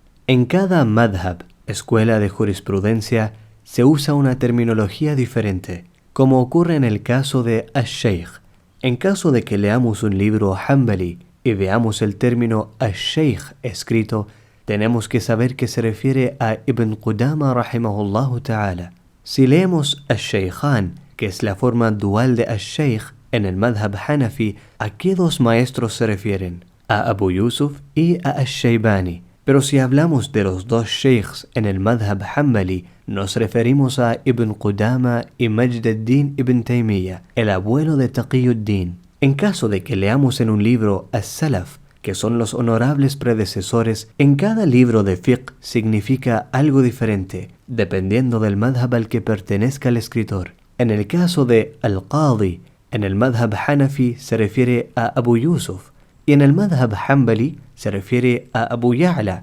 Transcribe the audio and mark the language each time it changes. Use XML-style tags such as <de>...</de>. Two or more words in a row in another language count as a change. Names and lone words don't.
<es>En cada madhab, escuela de jurisprudencia, se usa una terminología diferente, como ocurre en el caso de al-Sheikh. En caso de que leamos un libro Hanbali y veamos el término al-Sheikh escrito, tenemos que saber que se refiere a Ibn Qudama</es> <ar>رحمه الله تعالى.</ar> <es>Si leemos al-Sheikhan, que es la forma dual de al-Sheikh en el madhab Hanafi, ¿a qué dos maestros se refieren? A Abu Yusuf y a al-Shaybani. Pero si hablamos de los dos sheikhs en el madhab Hanbali, nos referimos a Ibn Qudama y Majd ad-Din ibn Taymiyyah, el abuelo de Taqiyuddin. En caso de que leamos en un libro as-Salaf, que son los honorables predecesores, en cada libro de fiqh significa algo diferente, dependiendo del madhab al que pertenezca el escritor. En el caso de al-Qadi, en el madhab Hanafi se refiere a Abu Yusuf, y en el madhab Hanbali se refiere a Abu Ya'la.</es>